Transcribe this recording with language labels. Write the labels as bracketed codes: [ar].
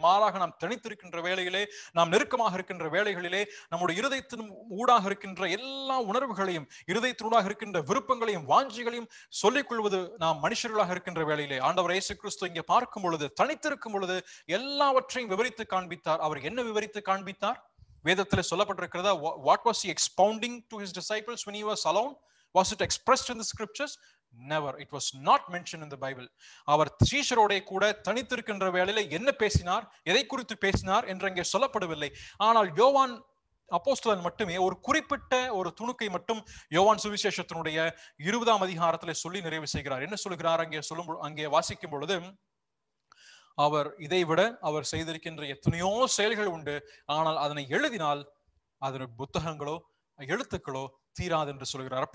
[ta] மாறாக நாம் தனித்திருக்கின்ற வேளையிலே, நாம் நெருக்கமாக இருக்கின்ற வேளைகளிலே நம்முடைய இருதயத்தின் ஊடாக இருக்கின்ற எல்லா உணர்வுகளையும், இருதயத்தினூடாக இருக்கின்ற விருப்பங்களையும் வாஞ்சிகளையும் சொல்லிக் கொள்வது நாம் மனுஷர்களாக இருக்கின்ற வேளையிலே ஆண்டவர் இயேசு கிறிஸ்து இங்கே பார்க்கும் பொழுது, தனித்திருக்கும் பொழுது எல்லாவற்றையும் விவரித்து காண்பித்தார். அவர் என்ன விவரித்து காண்பித்தார்? வேதத்தில் சொல்லப்பட்டிருக்கிறதா? [en] What was he expounding to his disciples when he was alone? Was it expressed in the scriptures? Never. It was not mentioned in the Bible. [ta] அவர் சீஷரோட கூட தனித்திருக்கின்ற வேளையிலே என்ன பேசினார், எதை குறித்து பேசினார் என்று அங்கே சொல்லப்படவில்லை. ஆனால் யோவான் அப்போஸ்தலன் மட்டுமே ஒரு குறிப்பிட்ட ஒரு துணுக்கை மட்டும் யோவான் சுவிசேஷத்தினுடைய 20ஆம் அதிகாரத்திலே சொல்லி நிறைவு செய்கிறார். என்ன சொல்கிறார்? அங்கே வாசிக்கும் பொழுது, அவர் இதைவிட அவர் செய்திருக்கின்ற எத்தனையோ செயல்கள் உண்டு, ஆனால் அதனை எழுதினால் அதன் புத்தகங்களோ எழுத்துக்களோ தீராது என்று சொல்கிறார்.